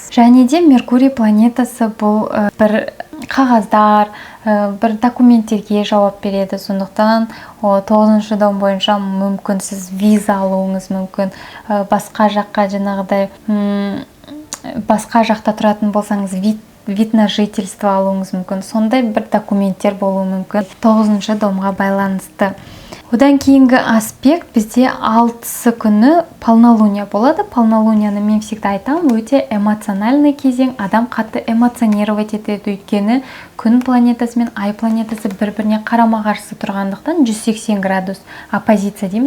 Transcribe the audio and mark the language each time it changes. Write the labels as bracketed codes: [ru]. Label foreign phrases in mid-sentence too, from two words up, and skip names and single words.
[kk] Және де Меркурий планетасы бұл бір қағаздар, бір документтерге жауап береді. Сондықтан 9-шы дом бойынша мүмкін сіз виза алуыңыз мүмкін, басқа жаққа жаңағыдай басқа жақта тұратын болсаңыз [ru] вид на жительство [kk] алуыңыз мүмкін. Сондай бір документтер болуы мүмкін 9-шы домға байланысты. Одан кейінгі аспект бізде 6-сы күні полнолуния болады. Полнолунияны мен всегда айтамын, өте эмоциональный кезең. Адам қатты эмоционировать етеді, өйткені күн планетасы мен ай планетасы бір-біріне қарама-қарсы тұрғандықтан 180 градус оппозиция дейміз.